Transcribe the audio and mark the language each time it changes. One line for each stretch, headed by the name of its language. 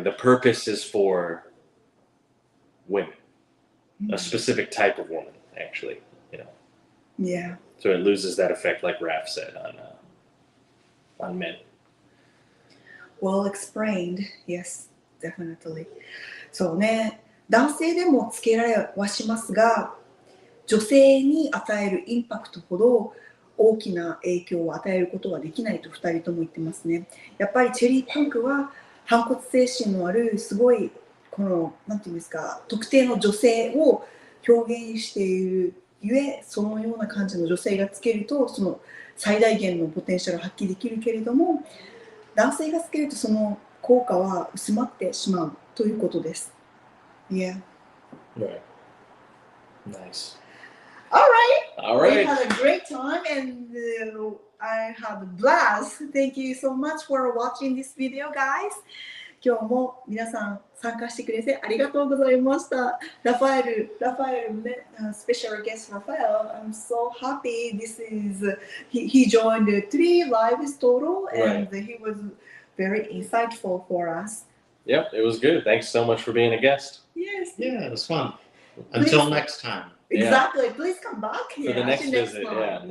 English: The purpose is for women, a specific type of woman, actually. You know. Yeah. So it loses that effect, like Raph said, on men. Well explained. Yes, definitely.
Japanese: そうね。男性でもつけられはしますが、女性に与えるインパクトほど大きな影響を与えることはできないと2人とも言ってますね。やっぱりチェリーパンクは反骨精神のあるすごいこのなんていうんですか、特定の女性を表現しているゆえ、そのような感じの女性がつけるとその最大限のポテンシャルを発揮できるけれども、男性がつけるとその効果は薄まってしまうということです。
English: Yeah. Right. Nice. All right. All We right. had a great time and I had a blast. Thank you so much for watching this video, guys.
Japanese: 今日も皆さん参加してくれてありがとうございました。ラファエルね、
English: special guest
Japanese: ラファエル。
English: I'm so happy. He joined 3 lives total and he was very insightful for us. Yep, it was good. Thanks so much for being a guest. Yes. Yeah, it was fun. Until next time. Exactly. Please come back For the next visit. time.